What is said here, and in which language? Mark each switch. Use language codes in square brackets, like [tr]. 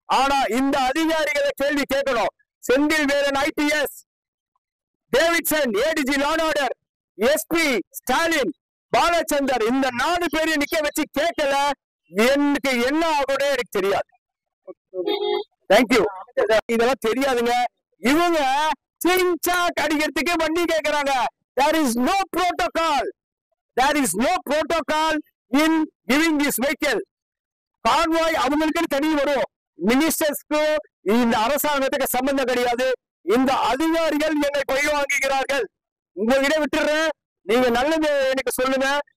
[ta] ஆனா இந்த அதிகாரிகளை கேள்வி கேட்கணும். Senthil Velan IPS, Davidson ADG law and order, SP Stalin, Balachander, இந்த 4 பேரையும் நிக்க வச்சு கேட்கல, எனக்கு என்ன ஆகும்னே எனக்கு தெரியாது. தேங்க்யூ. இதெல்லாம் தெரியாதுங்க. இவங்க சிங்சாக் அடிக்கிறதுக்கு வண்டி கேட்கிறாங்க. [en] There is no protocol. There is no protocol in giving this vehicle. [ta] Convoy அவங்களுக்கு தனி வரும். மினிஸ்டர்ஸ்க்கு இந்த அரசாங்கத்துக்கு சம்பந்தம் கிடையாது. இந்த அதிகாரிகள் என்னை பழி வாங்குகிறார்கள். உங்ககிட்ட விட்டுறேன், நீங்க நல்லது எனக்கு சொல்லுங்க.